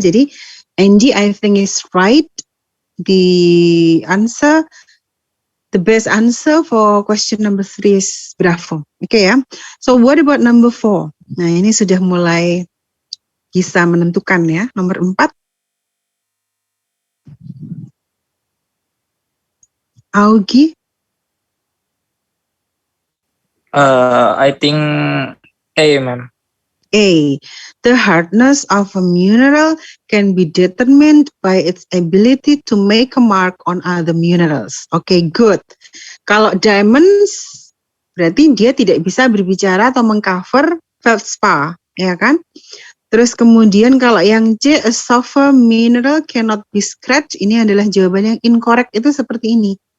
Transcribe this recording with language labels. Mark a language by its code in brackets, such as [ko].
[id] Jadi [en] Angie, I think is right. The best answer for question number 3 is bravo. Oke ya. So what about number 4? [id] Nah ini sudah mulai bisa menentukan ya. Nomor 4. Augie. [en] I think A, ma'am. A. The hardness of a mineral can be determined by its ability to make a mark on other minerals. Okay, good. [id] Kalau diamonds, berarti dia tidak bisa berbicara atau mengcover feldspar, ya kan? Terus kemudian kalau yang C, [en] a softer mineral cannot be scratched, [id] ini adalah jawaban yang incorrect, itu seperti ini.